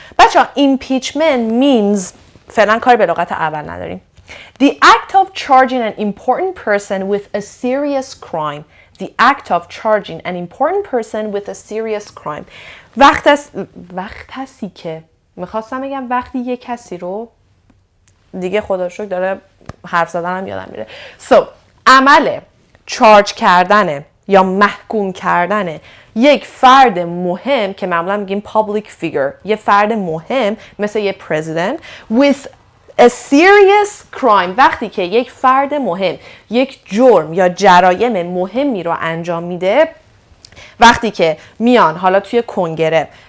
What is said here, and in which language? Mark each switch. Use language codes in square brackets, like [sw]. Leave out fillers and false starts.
[fa] بچه impeachment means فعلا کاری به لغت اول نداریم. [en] The act of charging an important person with a serious crime. The act of charging an important person with a serious crime. [fa] وقتی که میخواستم بگم وقتی یه کسی رو دیگه خدا شکر داره حرف زدنم یادم میره. عمل چارج کردن یا محکوم کردن یک فرد مهم که معمولا میگیم public figure، یه فرد مهم مثل یه [en] president with a serious crime، [fa] وقتی که یک فرد مهم یک جرم یا جرایم مهمی رو انجام میده، وقتی که میان حالا توی کنگره